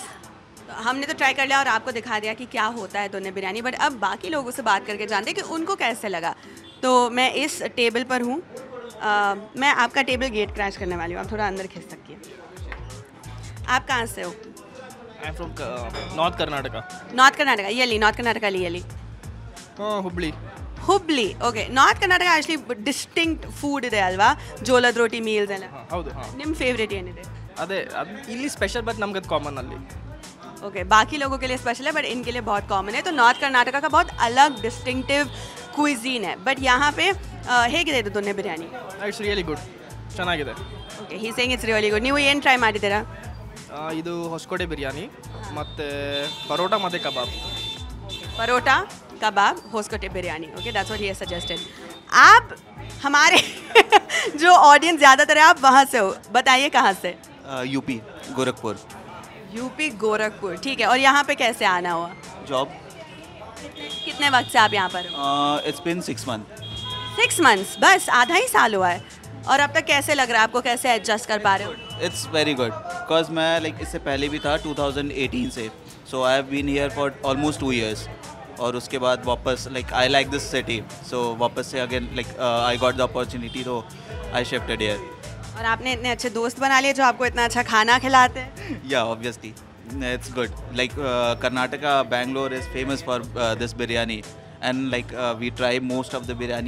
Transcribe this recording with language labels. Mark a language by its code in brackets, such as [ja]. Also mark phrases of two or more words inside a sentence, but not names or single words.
[hi] हमने तो ट्राई कर लिया और आपको दिखा दिया कि क्या होता है दोन्ने बिरयानी, बट अब बाकी लोगों से बात करके जानते हैं कि उनको कैसे लगा। तो मैं इस टेबल पर हूँ, मैं आपका टेबल [en] gate crash [hi] करने वाली हूँ, आप थोड़ा अंदर खिंच सकती हैं। आप कहाँ से हो? [en] I am from North Karnataka. [kn] नॉर्थ कर्नाटका, यली नॉर्थ कर्नाटका यली ಹುಬ್ಳಿ ಹುಬ್ಳಿ ಓಕೆ ನಾರ್ತ್ ಕರ್ನಾಟಕ [en] actually distinct food [kn] ಇದೆ ಅಲ್ವಾ ಜೋಳದ ರೋಟಿ ಮೀಲ್ಸ್ ಎಲ್ಲ ಹೌದು ನಿಮ್ಮ ಫೇವರೇಟ್ ಏನಿದೆ ಅದೇ ಅದು ಇಲ್ಲಿ ಸ್ಪೆಷಲ್ ಬಟ್ ನಮ್ಗೆ ಅದು ಕಾಮನ್ ಅಲ್ಲಿ. [hi] ओके बाकी लोगों के लिए स्पेशल है बट इनके लिए बहुत कॉमन है. तो नॉर्थ कर्नाटका का बहुत अलग [en] distinctive cuisine [hi] है. बट यहाँ पे [kn] ಹೇಗಿದೆ ಇದು ದೊನ್ನೆ ಬಿರಿಯಾನಿ? [en] It's really good, ಚೆನ್ನಾಗಿದೆ. Okay he saying it's really good. [kn] ನೀವು ಏನು ಟ್ರೈ ಮಾಡಿದ್ದೀರಾ? ಇದು ಹೊಸಕೋಟೆ ಬಿರಿಯಾನಿ ಮತ್ತು ಪರೋಟ ಮತ್ತು ಕಬಾಬ್. [hi] परोटा कबाब होसकोटे बिरयानी. [en] Okay that's what he has suggested. [hi] आप हमारे जो ऑडियंस ज़्यादातर है आप वहाँ से हो, बताइए कहाँ से? यूपी गोरखपुर. यूपी गोरखपुर, ठीक है. और यहाँ पे कैसे आना हुआ? जॉब. कितने वक्त से आप यहाँ पर हो? [en] It's been 6 months. [hi] 6 months, बस आधा ही साल हुआ है. और अब तक कैसे लग रहा है आपको, कैसे एडजस्ट कर पा रहे हो? [en] It's very good because [hi] मैं लाइक इससे पहले भी था 2018 से. [en] So I have been here for almost 2 years. [hi] और उसके बाद वापस [en] like I like this city, so [hi] वापस से [en] again like I got the opportunity, [hi] तो [en] I shifted here. [hi] और आपने इतने अच्छे दोस्त बना लिए जो आपको इतना अच्छा खाना खिलाते हैं. [en] Yeah obviously it's good. Like Karnataka Bangalore is famous for this biryani and like we try most of the biryani.